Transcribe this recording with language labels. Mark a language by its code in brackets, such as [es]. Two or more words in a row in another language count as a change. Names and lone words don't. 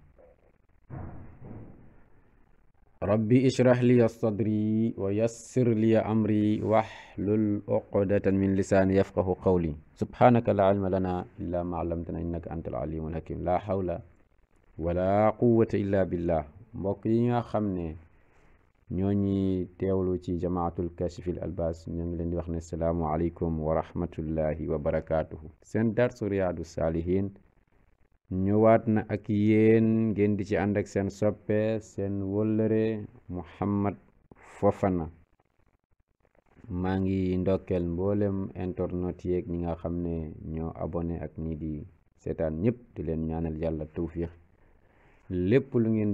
[ar] ربي اشرح لي صدري ويسر لي أمري واحلل عقدة من لساني يفقه قولي سبحانك لا علم لنا إلا ما علمتنا إنك أنت العليم الحكيم لا حول ولا قوة إلا بالله [wo] mbokk yi nga xam ne ñoo ñi teewlu ci jamaatul kashifil albas ñoo ngi leen di wax ne [ar] السلام عليكم ورحمة الله وبركاته [wo] seen darsu riyaadu saalihin ñëwaat na ak yéen ngeen di ci ànd ak seen soppe seen wëllëre Muhammad Fofana maa ngi ndokkeel mboolem internet yeeg ñi nga xam ne ñoo abonné ak ñi di seetaan ñëpp di leen ñaanal yàlla tawfiix lépp lu ngeen